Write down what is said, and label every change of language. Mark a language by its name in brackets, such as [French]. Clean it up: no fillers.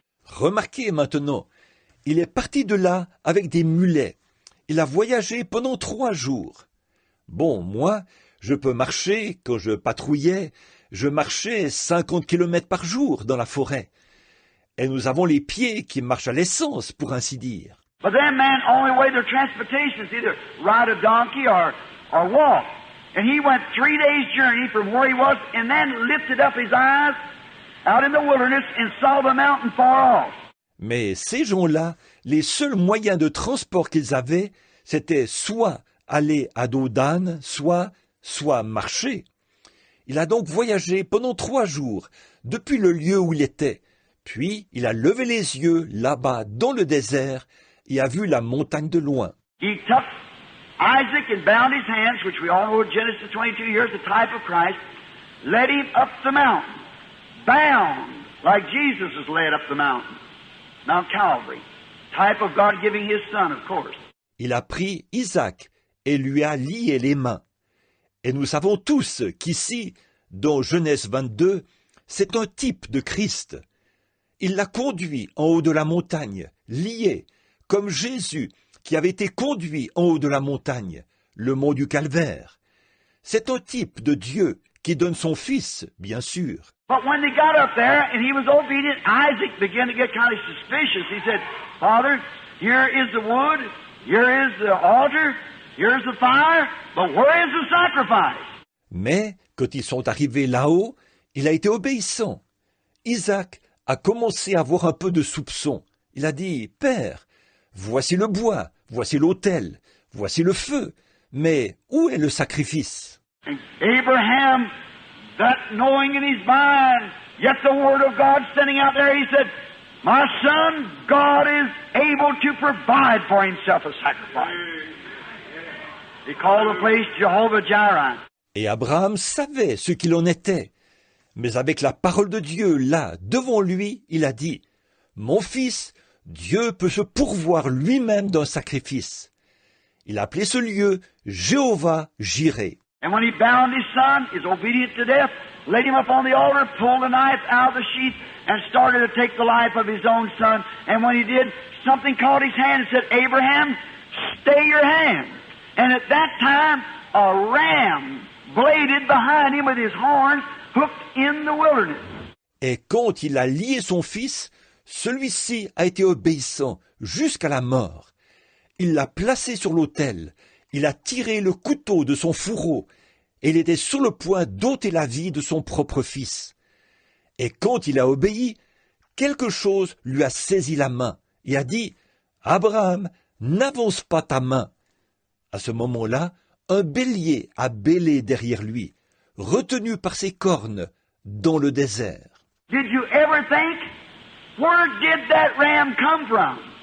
[French] Remarquez maintenant, il est parti de là avec des mulets. Il a voyagé pendant 3 jours. Bon, moi, je peux marcher, quand je patrouillais, je marchais 50 km par jour dans la forêt. Et nous avons les pieds qui marchent à l'essence, pour ainsi dire. [English] But then, man, only way their transportation is either ride a donkey or walk. And he went 3 days' journey from where he was and then lifted up his eyes out in the wilderness and saw the mountain far off. [French] Mais ces gens-là, les seuls moyens de transport qu'ils avaient, c'était soit aller à dos d'âne, soit marcher. Il a donc voyagé pendant 3 jours, depuis le lieu où il était. Puis, il a levé les yeux là-bas, dans le désert, et a vu la montagne de loin. [English] He took Isaac and bound his hands, which we all know in Genesis 22 years, the type of Christ, led him up the mountain, bound, like Jesus was led up the mountain, Mount Calvary, type of God giving his son, of course. [French] Il a pris Isaac et lui a lié les mains. Et nous savons tous qu'ici, dans Genèse 22, c'est un type de Christ. Il l'a conduit en haut de la montagne, lié, comme Jésus qui avait été conduit en haut de la montagne, le mont du Calvaire. C'est un type de Dieu qui donne son Fils, bien sûr. [English] But when they got up there and he was obedient, Isaac began to get kind of suspicious. He said, Father, here is the wood, here is the altar, here's the fire, but where is the sacrifice? [French] Mais, quand ils sont arrivés là-haut, il a été obéissant. Isaac a commencé à avoir un peu de soupçon. Il a dit, Père, voici le bois, voici l'autel, voici le feu, mais où est le sacrifice? [English] And Abraham, that knowing in his mind, yet the word of God standing out there, he said, My son, God is able to provide for himself a sacrifice. He called the place Jehovah-Jireh. [French] Et Abraham savait ce qu'il en était. Mais avec la parole de Dieu là, devant lui, il a dit, Mon fils, Dieu peut se pourvoir lui-même d'un sacrifice. Il a appelé ce lieu Jéhovah-Jireh. [English] And when he bound his son, is obedient to death, laid him up on the altar, pulled the knife out of the sheath, and started to take the life of his own son. And when he did, something caught his hand and said, Abraham, stay your hand. And at that time, a ram bladed behind him with his horns, hooked in the wilderness. [French] Et quand il a lié son fils, celui-ci a été obéissant jusqu'à la mort. Il l'a placé sur l'autel, il a tiré le couteau de son fourreau, et il était sur le point d'ôter la vie de son propre fils. Et quand il a obéi, quelque chose lui a saisi la main et a dit « Abraham, n'avance pas ta main ». À ce moment-là, un bélier a bêlé derrière lui, retenu par ses cornes dans le désert. [English] Did you ever think, where did that ram come from?